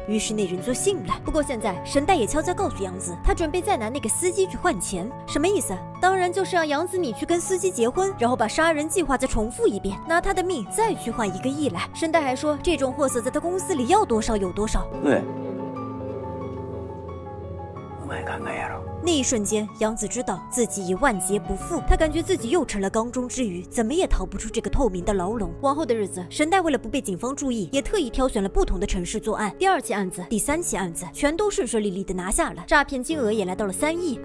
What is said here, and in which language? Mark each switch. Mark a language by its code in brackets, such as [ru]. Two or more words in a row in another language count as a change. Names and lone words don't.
[zh] 于是那人就信了。不过现在神代也悄悄告诉杨子，他准备再拿那个司机去换钱。什么意思？当然就是让杨子你去跟司机结婚，然后把杀人计划再重复一遍，拿他的命再去换1个亿来。神代还说这种货色在他公司里要多少有多少。对， [ja] お前考えやろ。 [zh] 那一瞬间，杨子知道自己已万劫不复，他感觉自己又成了缸中之鱼，怎么也逃不出这个透明的牢笼。往后的日子，神代为了不被警方注意，也特意挑选了不同的城市作案。第2起案子、第3起案子全都顺顺利利的拿下了，诈骗金额也来到了3亿。